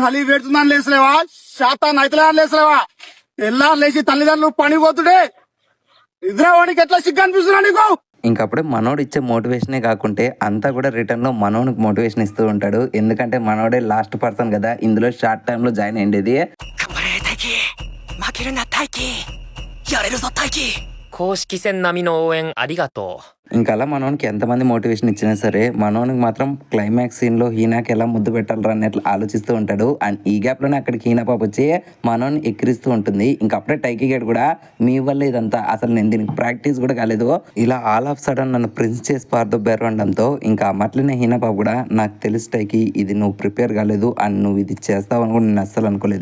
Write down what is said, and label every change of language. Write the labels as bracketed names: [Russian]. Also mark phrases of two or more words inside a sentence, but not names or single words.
[Telugu] లేచి తల్లిదండ్రులు పని పోతుడే నిద్రవాడికి ఎట్లా సిగ్గు అనిపిస్తున్నా నీకు. ఇంకప్పుడే మనోడు ఇచ్చే మోటివేషనే కాకుంటే అంతా కూడా రిటర్న్ లో మనోడికి మోటివేషన్ ఇస్తూ ఉంటాడు. ఎందుకంటే మనోడే [English] last person [Telugu] కదా ఇందులో [English] short time [Telugu] లో జాయిన్ అయ్యేది. [Japanese] 公式戦並みの応援ありがとう。 [Telugu] ఇంకా అలా మనోనికి ఎంతమంది మోటివేషన్ ఇచ్చినా సరే మనోనికి మాత్రం [English] climax scene [Telugu] లో హీనాకి ఎలా ముద్దు పెట్టాలరా అన్నట్లు ఆలోచిస్తూ ఉంటాడు. అండ్ ఈ గ్యాప్ లోనే అక్కడికి హీనా పాప వచ్చి మనోని ఎక్కిరిస్తూ ఉంటుంది. ఇంకా అప్పుడే టైకీ గేట్ కూడా మీ వల్ల ఇదంతా అసలు నేను దీనికి ప్రాక్టీస్ కూడా కాలేదు ఇలా [English] all of a sudden [Telugu] నన్ను ప్రిన్స్ చేసి పారదొబ్బారు అనడంతో ఇంకా మట్లనే హీనా పాప కూడా నాకు తెలుసు టైకీ ఇది నువ్వు ప్రిపేర్ కాలేదు అండ్ నువ్వు ఇది చేస్తావు అని కూడా నేను అస్సలు అనుకోలేదు.